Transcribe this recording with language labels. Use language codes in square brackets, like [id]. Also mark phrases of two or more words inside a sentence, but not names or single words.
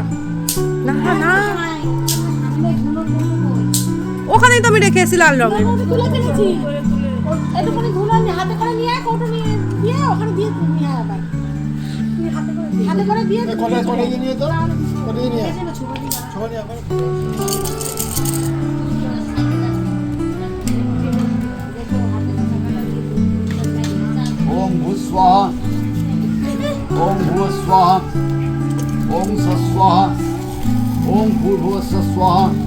[bn] না না, ওখানেই তো আমি রেখে এসেছি লাল রঙের। তুলে ফেলেছি একটুখানি ধুলো হাতে করে নিয়ে আয়, কৌটো নিয়ে দিয়ে ওখানে দিয়ে নিয়ে আয় আবার হাতে করে দিয়ে নিয়ে তো নিয়ে [sa] ओम भू स्वाहा ओम भूव स्वाहा ओम स स्वाहा ओम भूर्भुव स स्वाहा